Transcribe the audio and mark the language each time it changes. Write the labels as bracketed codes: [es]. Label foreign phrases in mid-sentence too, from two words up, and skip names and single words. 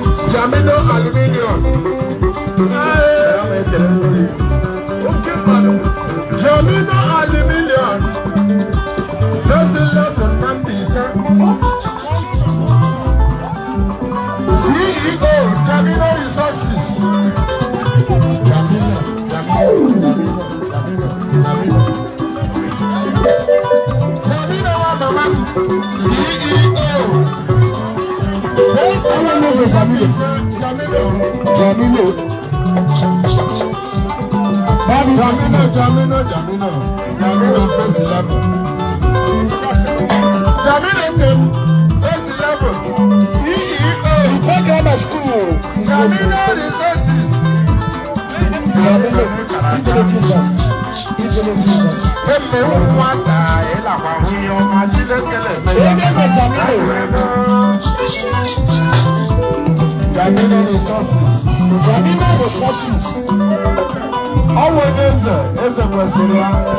[ig] Jamido Aluminium. Ee. Ya bụ ekele n'oyi. Jamina Aluminium, Cecil Nnamdi Ise. [en] C E O, Jamina Resources. Jamina, Jamina, Jamina, Jamina, Jamina. Jamina wa mama, C E O. Hello, Mister Jamilo. Jamilo. Jamilo. Bobby Jamino, Jamino. Jamino, Jamino. Jamino, first eleven. Jamino, [ig] nne m, [en] first eleven. C E O. Ipe Grammar School. Jamino Resources. Jamino, Ibele Jesus. In the name of Jesus. [ig] Eme nwata, ị lakwa nwunye ọma, Chineke na-eme ya. Onye nwe Jamino. Jamino Resources. Jamino Resources. Ọ bụ onye eze, eze kwesịrị ya.